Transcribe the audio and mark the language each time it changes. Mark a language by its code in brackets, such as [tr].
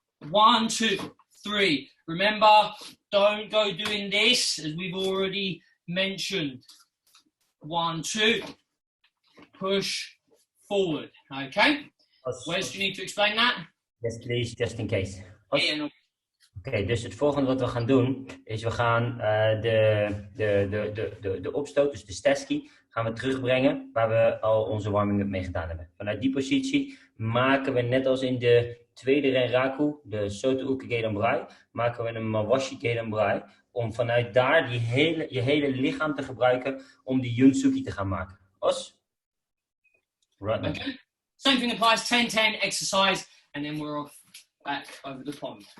[en] 1, 2, 3. Remember, don't go doing this as we've already mentioned. 1, 2. Push forward. Okay. Wes, do you need to explain that? Yes, please, just in case. Yeah, [nl] Oké, dus het volgende wat we gaan doen, is we gaan de opstoot, dus de Shita-Tsuki, gaan we terugbrengen waar we al onze warming-up mee gedaan hebben. Vanuit die positie maken we, net als in de tweede renraku, de Soto Uke Gedan Barai, maken we een Mawashi Gedan Barai, om vanuit daar je hele lichaam te gebruiken om die Jun Tsuki te gaan maken. [en] Os? Right. Okay. Same thing applies, 10-10 exercise, and then we're off back over the pond.